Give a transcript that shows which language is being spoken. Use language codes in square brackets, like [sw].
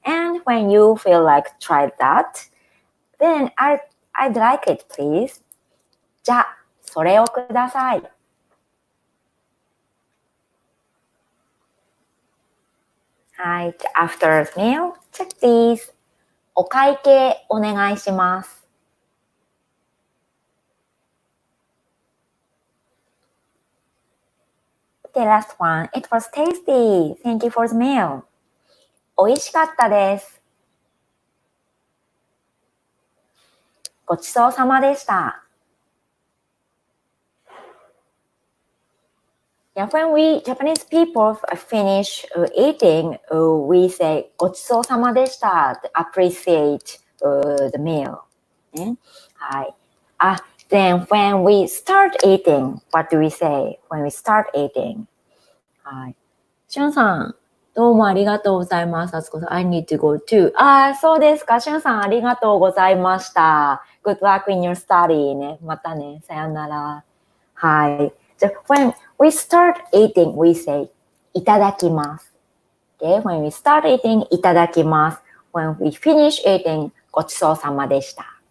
[en] And when you feel like try that, then I'd like it, please. [ja] じゃあ、それをください。はい。 [en] After meal, check these. [ja] お会計お願いします。 [en] The last one. It was tasty. Thank you for the meal. [ja] 美味しかったです。ごちそうさまでした。 [en] Yeah, when we Japanese people finish eating, we say [ja] ごちそうさまでした [en] to appreciate the meal. [ja] ね、はい。 [en] Then when we start eating, what do we say when we start eating? [ja] はい。しゅんさん、どうもありがとうございます。 [en] あつこさん、I need to go too. [ja] そうですか。しゅんさん、ありがとうございました。 [en] Good luck in your study [ja] ね。またね。さよなら。はい。 [en] So when we start eating, we say [ja] いただきます。 [en] Okay? When we start eating, [ja] いただきます。 [en] When we finish eating, [ja] ごちそうさまでした。